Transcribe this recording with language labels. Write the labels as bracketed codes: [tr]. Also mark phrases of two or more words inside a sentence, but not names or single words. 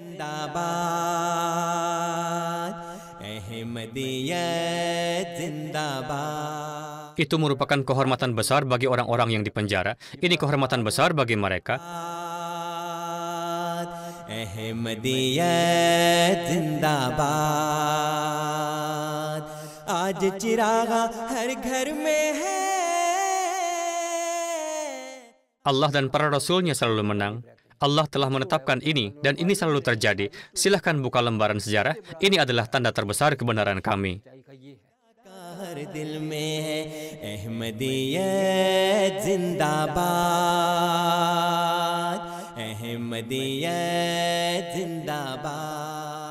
[id] Itu merupakan kehormatan besar bagi orang-orang yang di penjara. Ini kehormatan besar bagi mereka. [ur] احمدیت زندہ باد، آج چراغ ہر گھر میں ہے. [id] Allah dan para rasulnya selalu menang. Allah telah menetapkan ini, dan ini selalu terjadi. Silahkan buka lembaran sejarah. Ini adalah tanda terbesar kebenaran kami. [ur] احمدیت زندہ باد، احمدیت زندہ باد.